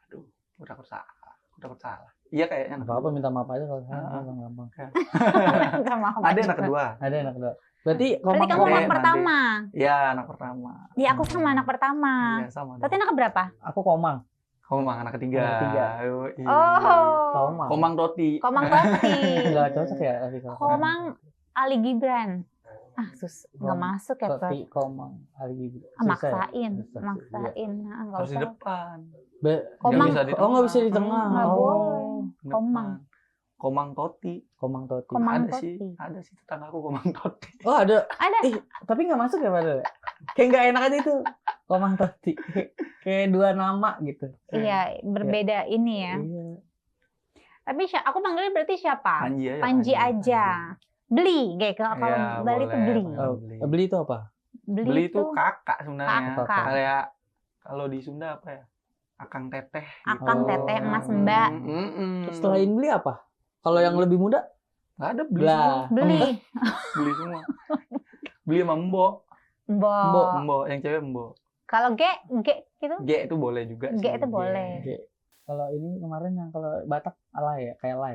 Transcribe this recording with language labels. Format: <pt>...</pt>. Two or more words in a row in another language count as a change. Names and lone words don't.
<id>itu anak kedua ya. Aduh, udah salah. Iya kayaknya anak Apa-apa kedua. minta maaf aja kalau salah, Ah. gampang. Minta maaf Ada aja. anak kedua. Ada anak kedua. Berarti Berarti kamu Komang anak Ade. pertama. Iya, anak pertama. Iya, aku sama anak pertama. Iya, sama. Berarti anak keberapa? aku Komang. Komang anak ketiga. Anak ketiga. Yoi. Oh. Komang. Komang Toti. Komang Toti. Enggak cocok ya tapi kalau Komang Ali Gibran. Nggak masuk ya, Toti, Kak. Komang, Ali Gibran. Maksain. Susah. Maksain. Nah, nggak Harus di usah. depan. Komang. Nggak bisa di Oh, nggak bisa di tengah. Nggak Oh. boleh. Depan. Komang. Komang Toti. Komang Toti. Komang Ada Toti. sih, ada sih tetanggaku Komang Toti. Oh, ada. Ada. Tapi nggak masuk ya padahal. Kayak nggak enak aja itu. Komang Toti. Kayak dua nama gitu. Iya, berbeda ini ya. Iya. Tapi aku panggilnya berarti siapa? Panji aja. Panji aja. Beli, kayak kalau Iya, Bali itu boleh, beli. boleh. Oh, beli itu apa? Beli itu kakak sebenarnya. Kakak. Kayak kalau di Sunda apa ya?</id> <su>Akang teteh.</su> <id>gitu. Akang Oh. teteh, emas mbak. Selain beli apa? Kalau yang lebih muda? Nggak ada beli Lah. semua. Beli. Beli semua. Beli sama Mbok. Mbok. Mbok, yang cewek Mbok. Kalau G gitu? G itu boleh juga G sih. itu boleh. Oke. Kalau ini kemarin yang kalau Batak alay ya, kayak lay.</id>